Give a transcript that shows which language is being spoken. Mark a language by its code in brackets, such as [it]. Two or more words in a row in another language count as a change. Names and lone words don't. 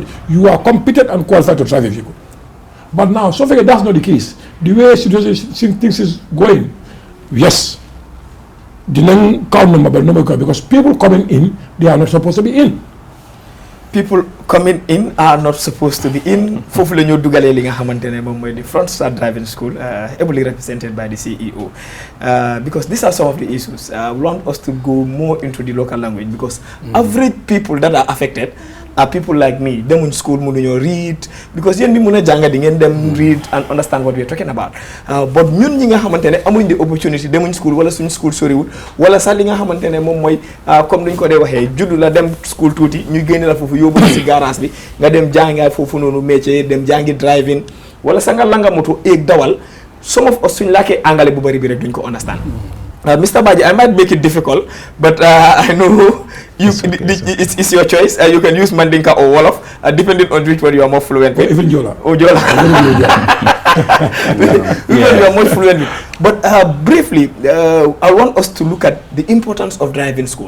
[en] You are competent and qualified to drive a vehicle. But now, so far that's not the case. The way things is going, yes, the non count number because people coming in, they are not supposed to be in. People coming in are not supposed to be in. [wo] Foofu la ñoo dugalee li nga xamante ne moom mooy the Front Star Driving School, [en] ably represented by the CEO. Because these are some of the issues. We want us to go more into the local language because average people that are affected are people like me. [wo] Demuñ school mënuñoo [en] read because [wo] yéen ñi mën a jàng di ngeen dem [en] read and understand what we are talking about. [wo] But ñun ñi nga xamante ne amuñ [en] the opportunity [wo] demuñ school wala suñ school soriwul wala sax li nga xamante ne moom mooy comme duñ ko dee waxee juddu la dem school tuuti ñu génne la foofu yóbbu la si garage bi nga dem jàngaay foofu noonu métier dem jàngi driving wala sa nga langa moto eeg dawal [en] some of us [wo] suñ làkkee anglais bu bari bi rek duñ ko understand. [en] Mr. Badji, I might make it difficult, but I know it's your choice. You can use Mandinka or Wolof, depending on which one you are more fluent with. Even Jola. Oh, Jola. You are more fluent with. But briefly, I want us to look at the importance of driving school.